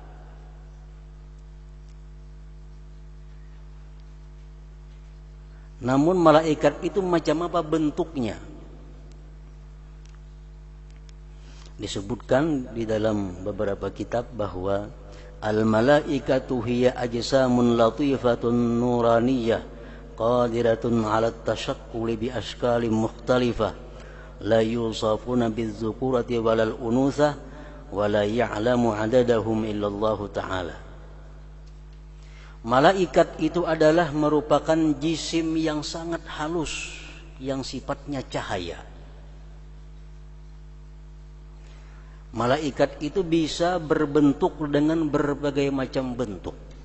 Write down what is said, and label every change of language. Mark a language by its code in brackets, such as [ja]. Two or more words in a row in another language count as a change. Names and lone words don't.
[id] Namun malaikat itu macam apa bentuknya? Disebutkan di dalam beberapa kitab bahwa [ar] الملائكة هي أجسام لطيفة نورانية قادرة على التشكل بأشكال مختلفة لا يوصفون بالذكورة ولا الأنوثة ولا يعلم عددهم إلا الله تعالى. [id] Malaikat itu adalah merupakan jisim yang sangat halus, yang sifatnya cahaya. Malaikat itu bisa berbentuk dengan berbagai macam bentuk.